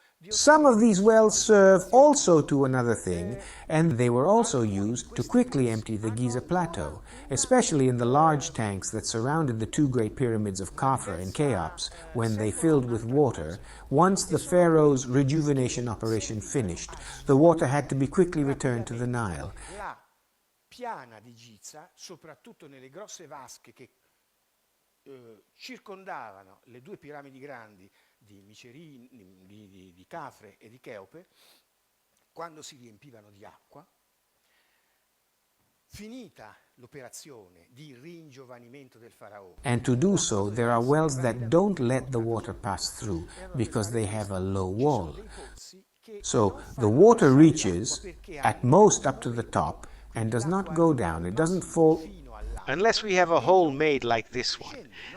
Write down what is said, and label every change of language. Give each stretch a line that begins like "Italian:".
English: Some of these wells serve also to another thing, and they were also used to quickly empty the Giza Plateau, especially in the large tanks that surrounded the two great pyramids of Khafra and Cheops when they filled with water. Once the pharaoh's rejuvenation operation finished, the water had to be quickly returned to the Nile.
Italian: Piana di Giza, soprattutto nelle grosse vasche che circondavano le due piramidi grandi di Micerini, di Cafre e di Cheope, quando si riempivano di acqua, finita l'operazione di ringiovanimento del faraone.
English: And to do so, there are wells that don't let the water pass through because they have a low wall. So the water reaches at most up to the top and does not go down. It doesn't fall. Unless we have a hole made like this one.